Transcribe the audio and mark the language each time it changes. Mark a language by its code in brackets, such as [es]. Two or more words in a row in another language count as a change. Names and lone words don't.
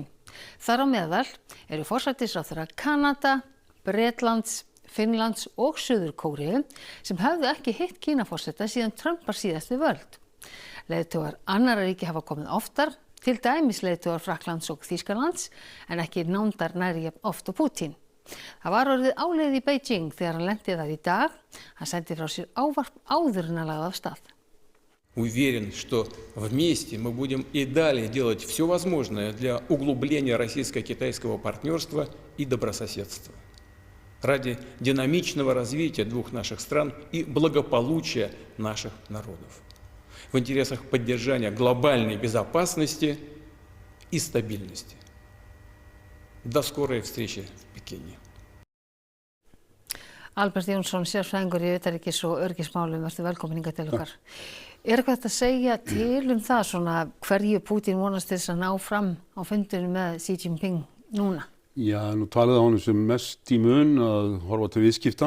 [is] Þar á meðal eru forsætisráðherra Kanada, Bretlands, Finnlands og Suður-Kóreu sem höfðu ekki hitt Kínaforseta síðan Trump var síðast við völd. Leiðtogar annarra ríkja hafa komið oftar, til dæmis leiðtogar Frakklands og Þýskalands, en ekki nándar nærri oft og Pútín. Það var orðið áleiðið í Beijing þegar hann lenti þar í dag. Hann sendi frá sér ávarp áður en að lagði af stað. [ru] Уверен, что вместе мы будем и далее делать все возможное для углубления российско-китайского партнерства и добрососедства ради динамичного развития двух наших стран и благополучия наших народов в интересах поддержания глобальной безопасности и стабильности. До скорой встречи в Пекине. [is] Albert Jónsson, sérfræðingur í utanríkis- og öryggismálum, vertu velkomin hingað til okkar. Eitthvað hægt að segja til það svona hverju Pútín vonast til þess að ná fram á fundinu með Xi Jinping núna? Já, nú talaði honum sem mest í mun að horfa til viðskipta.